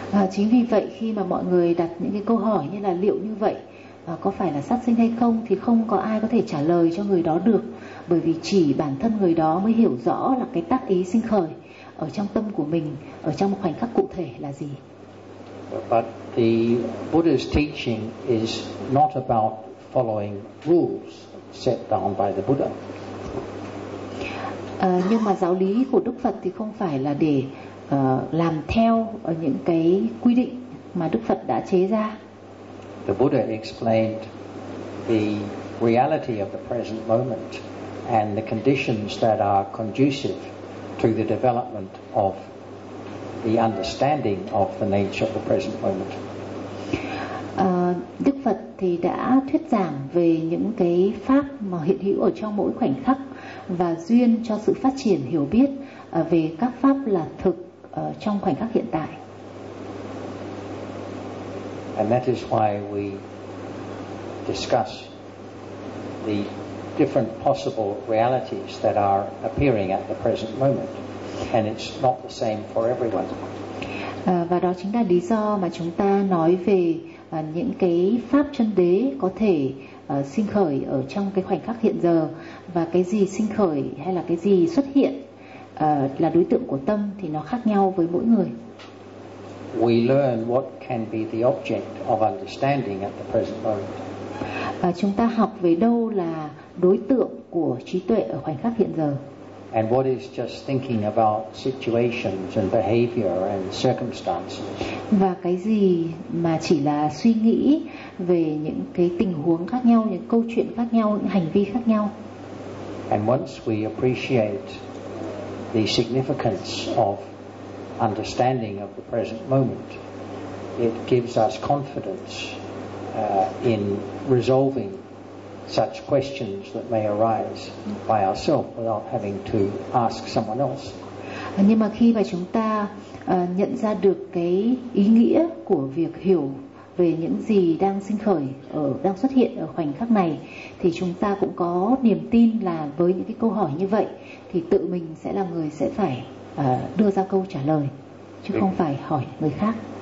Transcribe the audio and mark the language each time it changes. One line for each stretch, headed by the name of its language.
Vietnamese: Chính vì vậy khi mà mọi người đặt những cái câu hỏi như là liệu như vậy có phải là sát sinh hay không thì không có ai có thể trả lời cho người đó được, bởi vì chỉ bản thân người đó mới hiểu rõ là cái tác ý sinh khởi ở trong tâm của mình ở trong một khoảnh khắc cụ thể là gì.
English: But the Buddha's teaching is not about following rules set down by the Buddha.
Vietnamese: Nhưng mà giáo lý của Đức Phật thì không phải là để làm theo ở những cái quy định mà Đức Phật đã chế ra.
English: The Buddha explained the reality of the present moment and the conditions that are conducive to the development of the understanding of the nature of the present moment.
Vietnamese: Đức Phật thì đã thuyết giảng về những cái pháp mà hiện hữu ở trong mỗi khoảnh khắc và duyên cho sự phát triển hiểu biết về các pháp là thực trong khoảnh khắc hiện tại.
English: And that is why we discuss the different possible realities that are appearing at the present moment, and it's not the same for everyone.
Vietnamese: Và đó chính là lý do mà chúng ta nói về những cái pháp chân đế có thể sinh khởi ở trong cái khoảnh khắc hiện giờ, và cái gì sinh khởi hay là cái gì xuất hiện là đối tượng của tâm thì nó khác nhau với mỗi người.
English: We learn what can be the object of understanding at the present moment.
Vietnamese: Và chúng ta học về đâu là đối tượng của trí tuệ ở khoảnh khắc hiện giờ.
English: And what is just thinking about situations and behavior and circumstances?
Vietnamese: Và cái gì mà chỉ là suy nghĩ về những cái tình huống khác nhau, những câu chuyện khác nhau, những hành vi khác nhau.
English: And once we appreciate the significance of understanding of the present moment, it gives us confidence in resolving such questions that may arise by ourselves without having to ask someone else.
Vietnamese: Nhưng mà khi mà chúng ta nhận ra được cái ý nghĩa của việc hiểu về những gì đang sinh khởi ở đang xuất hiện ở khoảnh khắc này, thì chúng ta cũng có niềm tin là với những cái câu hỏi như vậy thì tự mình sẽ là người sẽ phải đưa ra câu trả lời chứ không phải hỏi người khác.